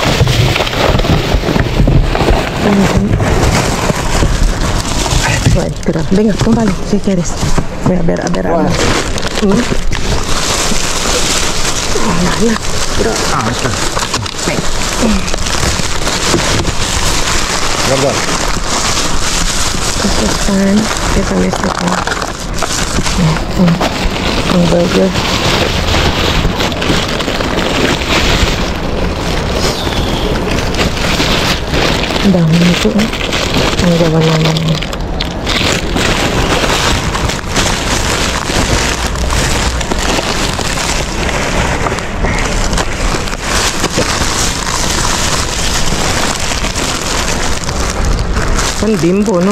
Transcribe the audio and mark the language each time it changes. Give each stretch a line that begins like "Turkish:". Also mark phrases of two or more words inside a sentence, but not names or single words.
Spanish: Bueno, pero venga, cómpralo si quieres. Voy a ver. Bueno. Pero, Ah, está. venga. verdad.
Filipino: Ito pan. Ito ito pan. Ang burger. Ang dami nito. Ang gawa naman. Pan Bimbo, no?